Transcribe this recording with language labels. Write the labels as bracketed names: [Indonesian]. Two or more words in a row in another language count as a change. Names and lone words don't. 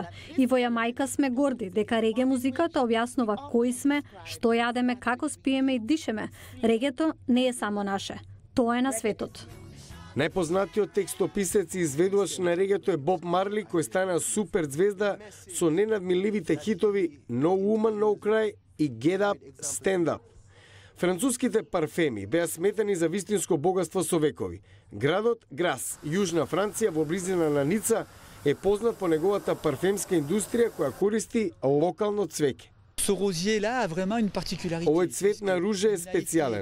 [Macedonian] И во Јамајка сме горди дека реге музиката објаснува кои сме, што јадеме, како спиеме и дишеме. Регето не е само наше, тоа е на светот. Најпознатиот текстописец и изведувач на регето е Боб Марли, кој стана супер звезда со ненадминливите хитови No Woman, No Cry и Get Up, Stand Up. Француските парфеми беа сметани за вистинско богатство со векови. Градот Грас, Јужна Франција во близина на Ница, е познат по неговата парфемска индустрија која користи локално цвеќе. Овој цвет на ружа е специјален.